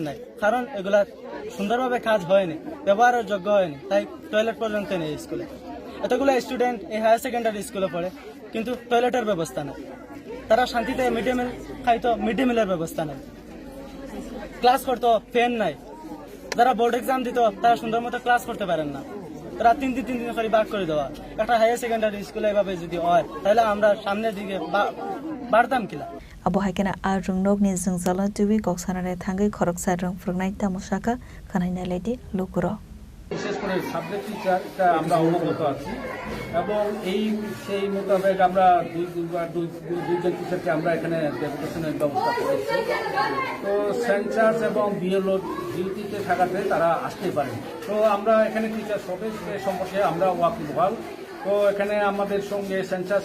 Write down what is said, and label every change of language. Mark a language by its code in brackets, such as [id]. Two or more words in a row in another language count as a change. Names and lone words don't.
[bn] নাই কারণ এগুলা সুন্দরভাবে কাজ হয়নি ব্যবহারের যোগ্য হয়নি তাই টয়লেট পর্যন্ত নেই স্কুলে এতগুলো স্টুডেন্ট এই [en] higher secondary [bn] স্কুলে পড়ে কিন্তু টয়লেটের ব্যবস্থা নেই তারা শান্তিতে [en] mid day meal [bn] খাইতো [en] mid day meal's [bn] ব্যবস্থা নেই ক্লাস করতো ফ্যান নাই যারা [en] board exam [bn] দিত তারা সুন্দর মতো ক্লাস করতে পারেন না তারা 3 দিন করে ভাগ করে দেওয়া একটা [en] higher secondary [bn] স্কুলে এভাবে যদি হয় তাহলে আমরা সামনের দিকে বাড়তাম কিনা [trp] abo haikena a rungnogni jungzala tubi koksanare thangai khoroksa rungfrungnai tamusaka khanaina ledi lukuro [bn] বিশেষ করে [en] subject teacher [bn] আমরা অবগত আছি এবং সেই মোতাবেক আমরা দুইজন টিচারকে আমরা এখানে ডেপুটেশনের ব্যবস্থা করেছি তো সেন্সাস এবং বিএলও ডিউটিতে থাকাতে তারা আসতে পারেন তো আমরা এখানে টিচার সম্পর্কে আমরা ওয়াকিবহাল তো এখানে আমাদের সঙ্গে সেন্সাস